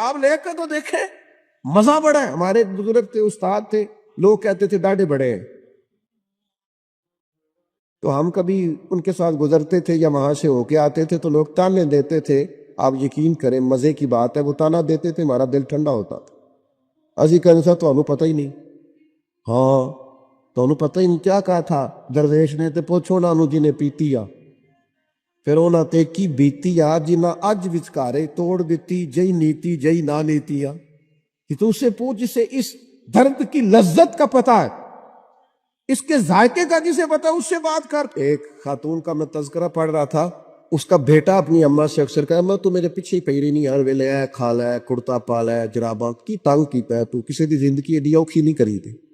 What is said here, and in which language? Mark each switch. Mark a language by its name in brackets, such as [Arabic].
[Urdu] آپ لے کے تو دیکھیں، مزہ بڑا ہے. ہمارے بزرگ تھے، استاد تھے، لوگ کہتے تھے ڈاڑھے بڑے ہیں، تو ہم کبھی ان کے ساتھ گزرتے تھے یا وہاں سے ہو کے آتے تھے تو لوگ تانے دیتے تھے. آپ یقین کریں مزے کی بات ہے، وہ تانا دیتے تھے ہمارا دل ٹھنڈا ہوتا تھا. اسی کہنے سے تو پتہ ہی نہیں. ہاں تو پتہ ہی نہیں کیا کہا تھا درویش نے، [Punjabi] تے پوچھو نا انہوں جنہیں پیتی آ، پھر انہاں تے کی بیتی آ جنہاں اج وچکارے توڑ دیتی، جئی نیتی جئی نہ نیتی آ. [Urdu] کہ تو اسے پوچھ جسے اس درد کی لذت کا پتہ ہے، اس کے ذائقے کا جسے پتہ ہے، اس سے بات کر. ایک خاتون کا میں تذکرہ پڑھ رہا تھا، اس کا بیٹا اپنی اماں سے اکثر کہا [Punjabi] اماں تو میرے پیچھے ہی پیری نہیں آن ویلے ہے، کھالا ہے، کرتا پالا ہے، جراباں کی تنگ کیتا ہے تو کسی دی زندگی ایڈی اوکھی نہیں کری دی.